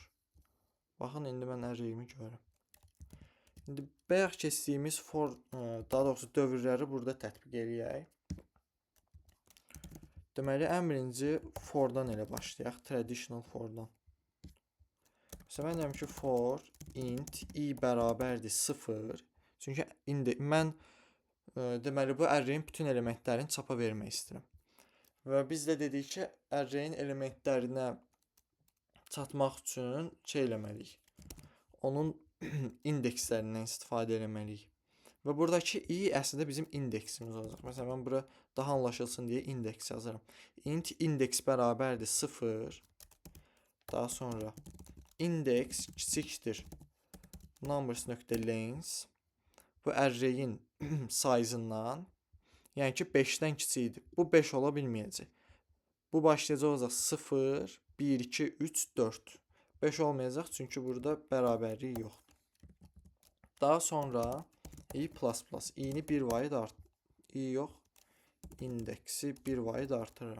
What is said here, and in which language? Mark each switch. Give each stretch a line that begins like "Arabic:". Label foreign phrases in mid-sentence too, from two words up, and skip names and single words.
Azerbaijani: Baxın, indi mən arrayimi görürəm. İndi bayaq keçdiyimiz for, daha doğrusu dövrləri burada tətbiq eləyək. Deməli, ən birinci fordan elə başlayaq,
English: traditional fordan.
Azerbaijani: Məsələn, mən deyəm ki,
English: for int i
Azerbaijani: bərabərdir 0. Çünki indi mən deməli bu array'in bütün elementlərini çapa vermək istəyirəm. Və biz də dedik ki, array'in elementlərinə çatmaq üçün şey eləməliyik. Onun indekslərindən istifadə eləməliyik. Və buradakı i əslində bizim indeksimiz olacaq. Məsələn, mən bura daha anlaşılsın deyə indeks yazıram. Int indeks bərabərdir 0. Daha sonra indeks kiçikdir numbers.length. Bu array'in size-ından, yəni ki 5-dən kiçikdir. Bu 5 ola bilməyəcək. Bu başlayacaq olacaq 0, 1, 2, 3, 4. 5 olmayacaq çünki burada bərabərlik yoxdur. Daha sonra i++, i'ni 1 vahid i yox, indeksi 1 vahid artırıram.